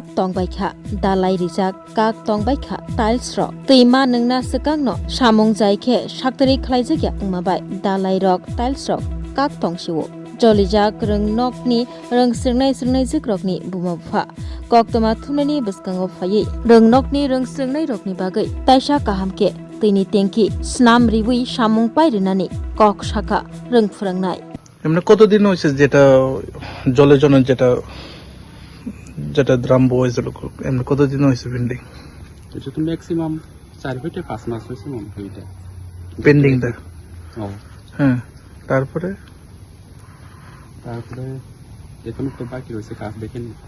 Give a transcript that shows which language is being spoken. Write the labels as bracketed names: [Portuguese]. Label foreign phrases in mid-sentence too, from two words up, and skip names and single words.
[Kok Borok] tongbaikha dalai rijak kak tongbaikha tiles rok tuima nungna sikangno samung jaikhe saktari khlaijakya ngmabai dalai rok tiles rok kak tongsiwo jolijak rungnokni rungsirnai jukrokni bumapha koktoma thumnani bskango phaiyi rungnokni rungsirnai rokni bagai taisa kahamke tuini tengki snam ribui samung pairinani kok saka rungphrangnai [Bangla] এমনি কতদিন হয়েছে যেটা জলের জন্য যেটা দ্রাম হয়েছিল এমনি কতদিন হয়েছে পেন্ডিং? এটা তো ম্যাক্সিমাম 4 থেকে 5 মাস হয়েছে মনে হয় এটা পেন্ডিংটা। হ্যাঁ, তারপরে এখনো তো বাকি রয়েছে কাজ দেখেন।